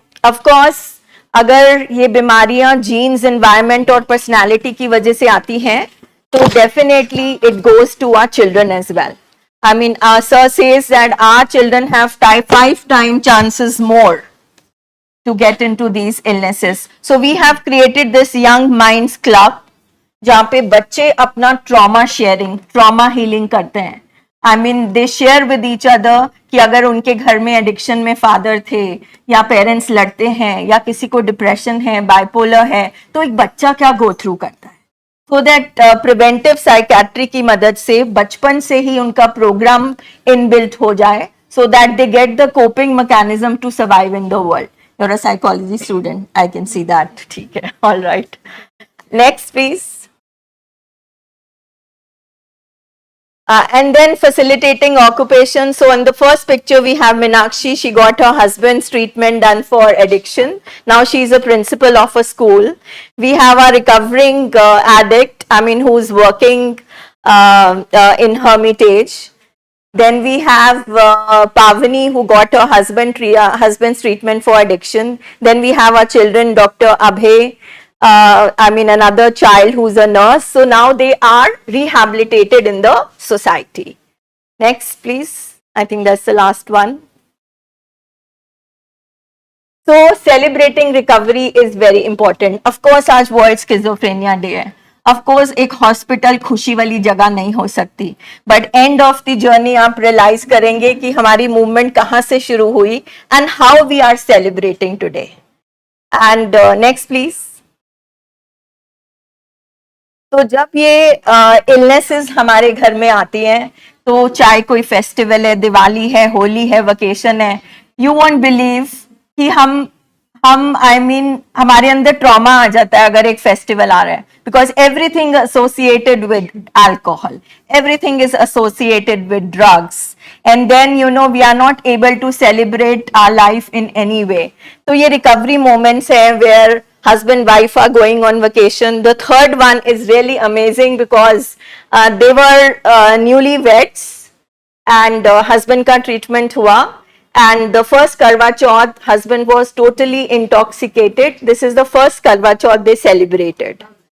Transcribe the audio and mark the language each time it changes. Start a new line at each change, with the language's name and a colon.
Hindi: Of course, अगर ये बीमारियां genes, environment और personality की वजह से आती हैं, तो definitely
English: it goes to our children as well. I mean, our sir says that our children have 5 times chances more to get into these illnesses. So we have created this Young Minds Club,
Hindi: जहाँ पे बच्चे अपना trauma sharing, trauma healing करते हैं.
English: I mean, they share with each other
Hindi: कि अगर उनके घर में एडिक्शन में फादर थे या पेरेंट्स लड़ते हैं या किसी को डिप्रेशन है, बाइपोलर है, तो एक बच्चा क्या गो थ्रू करता है. सो दैट प्रिवेंटिव साइकेट्री की मदद से बचपन से ही उनका प्रोग्राम इनबिल्ट हो जाए,
English: so that they get the coping mechanism to survive in the world. You're a psychology student, I can see that.
Hindi: ठीक है,
English: all right. Next, please. And then facilitating occupation. So in the first picture we have Meenakshi. She got her husband's treatment done for addiction. Now she is a principal of a school. We have a recovering addict, I mean, who's working in Hermitage. Then we have Pavani, who got her husband's treatment for addiction. Then we have our children, Dr. Abhay, I mean, another child who's a nurse. So now they are rehabilitated in the society. Next, please. I think that's the last one. So celebrating recovery is very important. Of course,
Hindi: आज World Schizophrenia Day है. Of course, एक hospital खुशी वाली जगह नहीं हो सकती,
English: but end of the journey
Hindi: आप रियलाइज करेंगे कि हमारी मूवमेंट कहाँ से शुरू हुई
English: And how we are celebrating today. And next please.
Hindi: तो जब ये इलनेसेस हमारे घर में आती हैं, तो चाहे कोई फेस्टिवल है, दिवाली है, होली है, वेकेशन है,
English: you won't believe
Hindi: कि हम आई मीन हमारे अंदर ट्रॉमा आ जाता है अगर एक फेस्टिवल आ रहा है,
English: Because everything associated with alcohol, everything is associated with drugs, and then you know we are not able to celebrate our life in any way.
Hindi: तो ये रिकवरी मोमेंट्स हैं
English: Where husband wife are going on vacation. The third one is really amazing because they were newlyweds and
Hindi: husband ka treatment hua,
English: and the first Karwa Chauth husband was totally intoxicated. This is the first Karwa Chauth they celebrated.